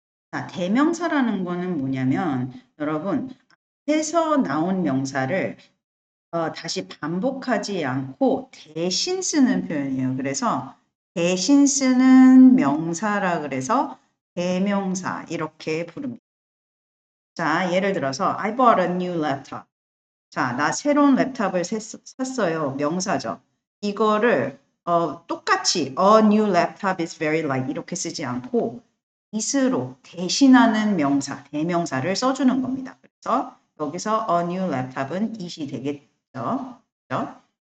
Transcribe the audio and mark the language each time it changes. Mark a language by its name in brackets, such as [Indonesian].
[Korean] 자, 대명사라는 거는 뭐냐면 여러분 앞에서 나온 명사를 다시 반복하지 않고 대신 쓰는 표현이에요. 그래서 대신 쓰는 명사라 그래서 대명사 이렇게 부릅니다. 자, 예를 들어서 [English] I bought a new laptop. [Korean] 자, 나 새로운 랩탑을 샀어요. 명사죠. 이거를 똑같이 [English] a new laptop is very light [Korean] 이렇게 쓰지 않고 is로 대신하는 명사, 대명사를 써주는 겁니다. 그래서 여기서 a new laptop은 it이 되겠죠. 그죠?